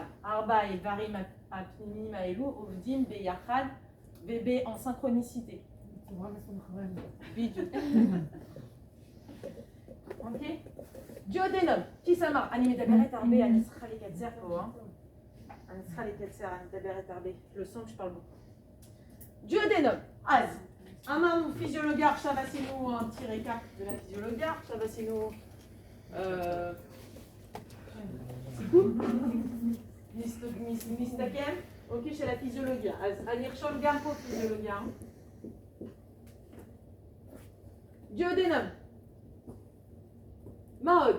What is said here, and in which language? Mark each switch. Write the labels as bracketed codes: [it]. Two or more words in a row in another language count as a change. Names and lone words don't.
[he] 4 האיברים הפנימיים האלו עובדים ביחד ובאנסינכרוניסיטי. בדיוק. אוקיי? דיודנום, כי סמר, אני מדברת הרבה, אני צריכה לקצר פה, אני צריכה לקצר, אני מדברת הרבה, [fr] le son que je parle beaucoup. [he] דיודנום, אז אמרנו פיזיולוגיה, עכשיו עשינו [fr] un petit récap de la physiologie, [he] עכשיו עשינו סיכום, נסתכם, אוקיי, של הפיזיולוגיה, אז אני ארשום גם פה פיזיולוגיה. דיודנום, מה עוד?